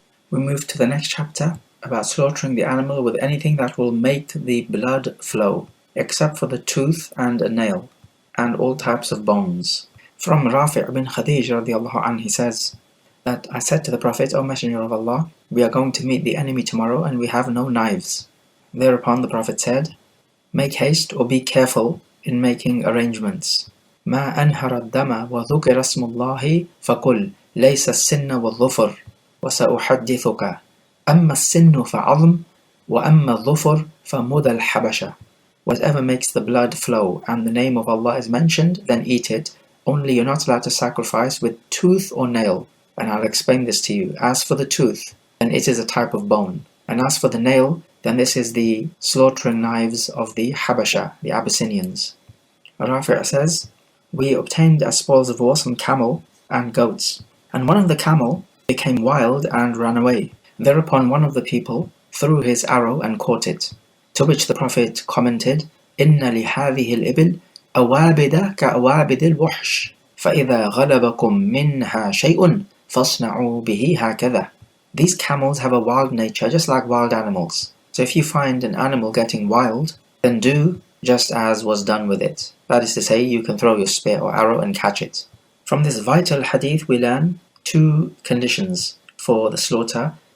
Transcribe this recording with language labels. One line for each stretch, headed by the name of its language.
English: We move to the next chapter about slaughtering the animal with anything that will make the blood flow, except for the tooth and a nail, and all types of bones. From Rafi' bin Khadij radiallahu anhu, he says that I said to the Prophet, O Messenger of Allah, we are going to meet the enemy tomorrow and we have no knives. Thereupon the Prophet said, make haste or be careful in making arrangements.
Arabic: ما أنهر الدم وذكر اسم الله فقل ليس السن والظفر وسأحدثك أما السن فعظم وأما الظفر فمدى الحبشة.
English: Whatever makes the blood flow and the name of Allah is mentioned, then eat it. Only you're not allowed to sacrifice with tooth or nail. And I'll explain this to you. As for the tooth, then it is a type of bone. And as for the nail, then this is the slaughtering knives of the Habasha, the Abyssinians. Rafi' says, we obtained as spoils of war some camel and goats. And one of the camel became wild and ran away. Thereupon one of the people threw his arrow and caught it. To which the Prophet commented,
Arabic: إِنَّ لِهَذِهِ الْإِبِلِ أَوَابِدَ كَأَوَابِدِ الْوُحْشِ فَإِذَا غَلَبَكُمْ مِنْهَا شَيْءٌ فَاصْنَعُوا بِهِ هَكَذَا.
English: These camels have a wild nature, just like wild animals. So if you find an animal getting wild, then do just as was done with it. That is to say, you can throw your spear or arrow and catch it. From this vital hadith we learn two conditions for the slaughter.